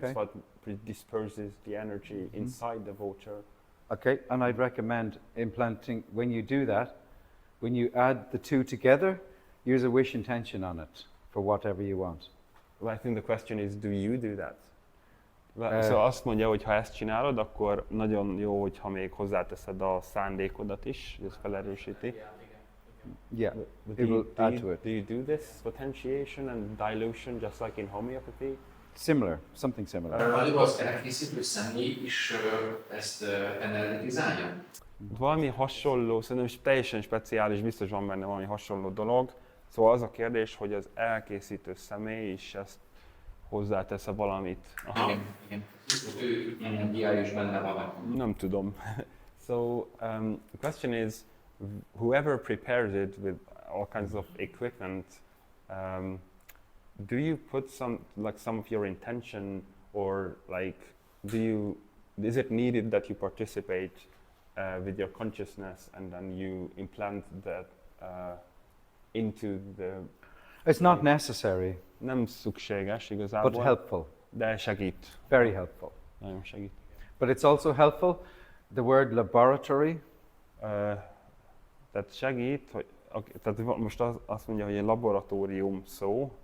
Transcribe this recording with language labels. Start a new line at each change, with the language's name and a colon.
English: That's what disperses the energy inside the water. Okay, and I'd recommend implanting, when you do that, when you add the two together, use a wish intention on it for whatever you want. Well, I think the question is, do you do that? Uh,
Hungarian: Szóval azt mondja, hogy ha ezt csinálod, akkor nagyon jó, hogyha még hozzáteszed a szándékodat is, hogy ez felerősíti.
English: Yeah, But it will add to it. Do you do this potentiation and dilution just like in homeopathy? Similar, something similar.
Hungarian: A libaszkerek készítő személy is ezt energetizálja? Valami hasonló, szerintem teljesen speciális, biztos van benne valami hasonló dolog. Szóval az a kérdés, hogy az elkészítő személy is ezt hozzátesz-e valamit. Aha. Igen. Ő energiája is benne van. Nem tudom.
English: So the question is, whoever prepares it with all kinds of equipment, do you put some of your intention, or like is it needed that you participate with your consciousness and then you implant that into the... It's not necessary,
Hungarian: Nem szükséges igazából,
English: but helpful.
Hungarian: de segít.
English: Very helpful.
Hungarian: Nagyon segít.
English: But it's also helpful. The word laboratory
Hungarian: Tehát segít, hogy tehát most azt mondja, hogy egy laboratórium szó,